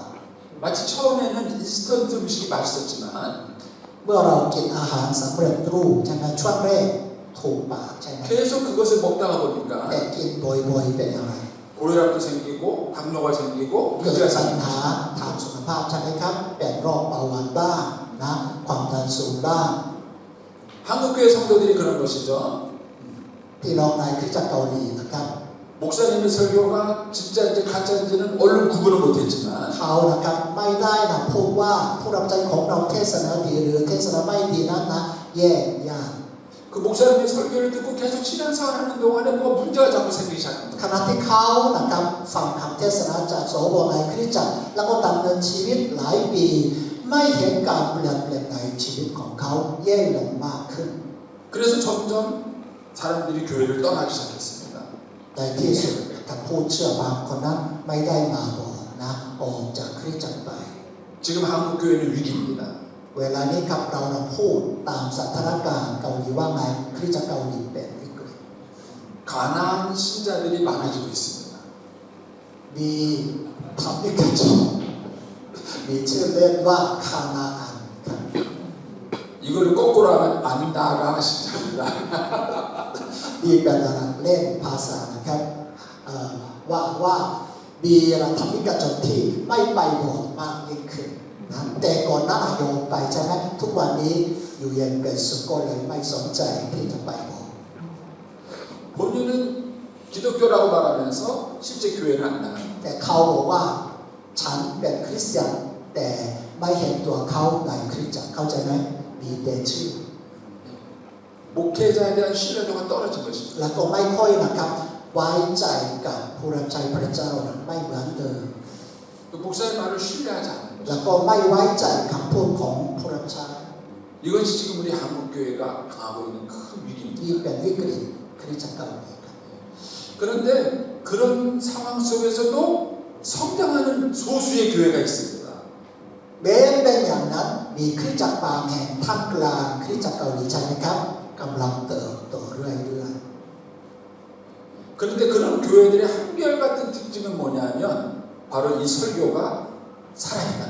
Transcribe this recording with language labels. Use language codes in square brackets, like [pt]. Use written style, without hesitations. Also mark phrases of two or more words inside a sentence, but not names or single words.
[ko] 마치 처음에는 인스턴트 음식이 맛있었지만 [th] เมื่อเรากินอาหารสำเร็จรูปใช่ไหมช่วงแรกถูกปากใช่ไหม [ko] 계속 그것을 먹다가 보니까 [th] แต่กินบ่อยๆเป็นอะไร [ko] 고혈압도 생기고 당뇨가 생기고 [th] เกิด [ko] 문제가 [th] ปัญ [ko] 생깁니다. [th] หาทางสุขภาพใช่ไหมครับเป็นโรคเบาหวานบ้างนะความดันสูงบ้าง [ko] 한국교회 성도들이 그런 것이죠. [th] พี่น้องในคริสตจักรเกาหลีนะครับ [ko] 목사님의 설교가 진짜인지 가짜인지는 얼른 구분을 못했지만 [th] เขานะครับไม่ได้นะพูดว่าผู้รับใช้ของเราเทศนาดีหรือเทศนาไม่ดีนั้นนะแยกยาก [ko] 그 목사님의 설교를 듣고 계속 신앙생활하는 동안에 뭐가 문제가 자꾸 생기기 [th] ข [ko] 시작합니다. [th] ณะที่เขานะครับฟังคำเทศนาจากโสโบในคริสตจักรแล้วก็ดำเนินชีวิตหลายปีไม่เห็นการเปลี่ยนแปลงในชีวิตของเขาแย่ลงมากขึ้น [ko] 그래서 점점 사람들이 교회를 떠나기 시작했습니다. [th] ในที่สุดกับผู้เชื่อบางคนนั้นไม่ได้มาบอกนะออกจากคริสตจักรไป [ko] 지금 한국 교회는 위기입니다. [th] เวลานี้ครับเราพูดตามสถานการณ์เกาหลีว่าไงคริสตจักรเกาหลีเป็นวิกฤต [ko] 가난한 신자들이 많아지고 있습니다. [th] มีธรรมิกชนมีชื่อเล่นว่าคานาอันครับ [ko] 이거를 거꾸로 하면 안다가 신자입니다. [th] มีเป็นเล่นภาษานะครับว่ามีธรรมิกชนที่ไม่ไปโบสถ์มากยิ่งขึ้นนะแต่ก่อนหน้าโยมไปใช่ไหมทุกวันนี้อยู่เย็นเป็นสุขก็เลยไม่สนใจที่จะไปโบสถ์ [ko] 본인은 기독교라고 말하면서 실제 교회는 안 나갑니다. [th] แต่เขาบอกว่าฉันเป็นคริสเตียนแต่ไม่เห็นตัวเขาในคริสตจักรเข้าใจไหมมีแต่ชื่อ [ko] 목회자에 대한 신뢰도가 떨어진 것입니다. [th] แล้วก็ไม่ค่อยนะครับไว้ใจกับผู้รับใช้พระเจ้าไม่เหมือนเดิม [ko] 또 목사의 말을 신뢰하지 않는 [th] แล้ว [ko] 것입니다. [th] ก็ไม่ไว้ใจคำพูดของผู้รับใช้ [ko] 이것이 지금 우리 한국 교회가 당하고 있는 큰 [th] ที่ [ko] 위기입니다. [th] เป็นวิกฤตคริสตจักรเกาหลีครับ [ko] 그런데 그런 상황 속에서도 성장하는 소수의 교회가 있습니다. [th] แม้เป็นอย่างนั้นมีคริสตจักรบางแห่งท่ามกลางคริสตจักรเกาหลีใช่ไหมครับกำลังเติบโตเรื่อย [ko] 그런데 그런 교회들의 한결같은 특징은 뭐냐면 바로 이 설교가 살아있다는